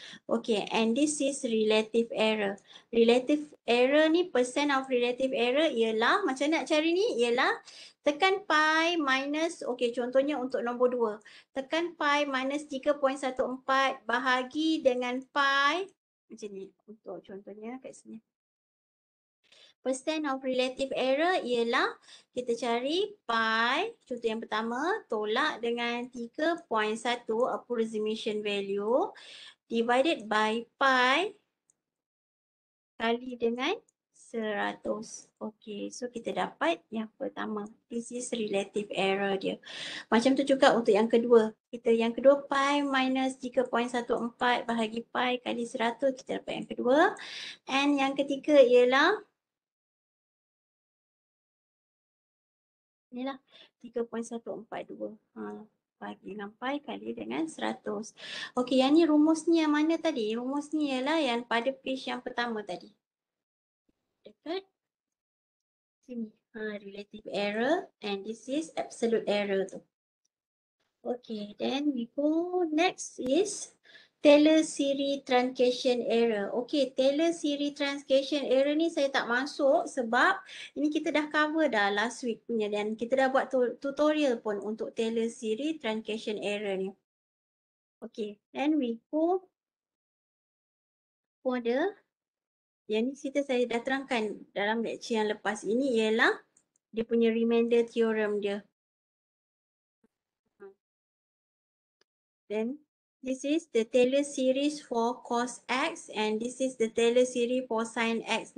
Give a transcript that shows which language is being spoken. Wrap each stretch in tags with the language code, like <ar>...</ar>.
<en>Okay, and this is relative error.</en> <ms>Relative error ni, percent of relative error ialah, macam nak cari ni, ialah tekan pi minus, okay, contohnya untuk nombor 2. Tekan pi minus 3.14 bahagi dengan pi, macam ni, untuk contohnya kat sini. Percent of relative error ialah kita cari pi, contoh yang pertama, tolak dengan 3.1 approximation value divided by pi kali dengan 100. Okay, so kita dapat yang pertama.</ms> <en>This is relative error dia.</en> <ms>Macam tu juga untuk yang kedua. Yang kedua pi minus 3.14 bahagi pi kali 100, kita dapat yang kedua. And yang ketiga ialah inilah 3.142 bagi dengan pi kali dengan 100. Okey, yang ni rumus ni yang mana tadi? Rumus ni ialah yang pada page yang pertama tadi. Dekat sini.</ms> <en>Relative error, and this is absolute error tu. Okay, then we go next is</en> <ms>Taylor series truncation error. Okey, Taylor series truncation error ni saya tak masuk sebab ini kita dah cover dah</ms> <en>last week</en> <ms>punya dan kita dah buat tutorial pun untuk Taylor series truncation error ni. Okey,</ms> <en>then we go for the</en> <ms>yang ni kita saya dah terangkan dalam lecture yang lepas. Ini ialah dia punya remainder theorem dia.</ms> <en>Then this is the Taylor series for cos X and this is the Taylor series for sin X.</en>